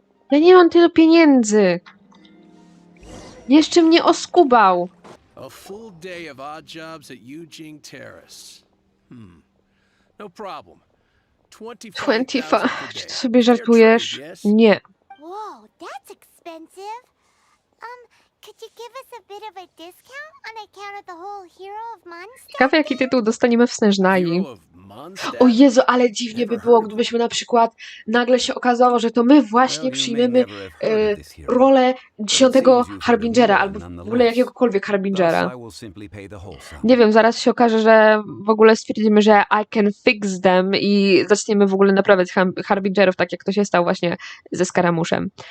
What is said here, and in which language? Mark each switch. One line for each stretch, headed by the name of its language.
Polish: Ja nie mam tylu pieniędzy. Jeszcze mnie oskubał.
English: A full day of odd jobs at Eugene Terrace. No problem.
Polish: 25. Czy ty sobie żartujesz? Nie.
English: Whoa, that's expensive. Could you give us a bit of a discount on account of the whole Hero of Montuję?
Polish: Ciekawe, jaki tytuł dostaniemy w Snężnai. O Jezu, ale dziwnie by było, gdybyśmy na przykład nagle się okazało, że to my właśnie przyjmiemy rolę 10. Harbingera, albo w ogóle jakiegokolwiek Harbingera. Nie wiem, zaraz się okaże, że w ogóle stwierdzimy, że
English: I can fix them
Polish: i zaczniemy w ogóle naprawiać Harbingerów, tak jak to się stało właśnie ze Skaramuszem.